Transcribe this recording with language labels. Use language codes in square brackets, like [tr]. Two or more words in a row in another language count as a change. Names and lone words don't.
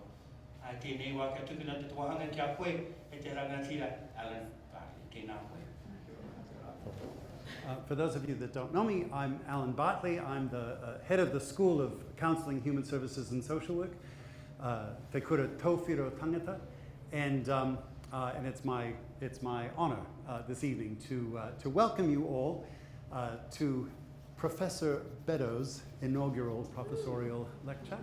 [mi] Tēnei wā kia tukuna te wahanga kia koe, e te rangatira, Alan Bartley. Tēnā koe. [en] For those of you that don't know me, I'm Alan Bartley. I'm the head of the School of Counselling, Human Services and Social Work, [mi] Te Kura Tauwhiro Tangata. [en] And and it's my honor this evening to welcome you all to Professor Beddoe's inaugural professorial lecture.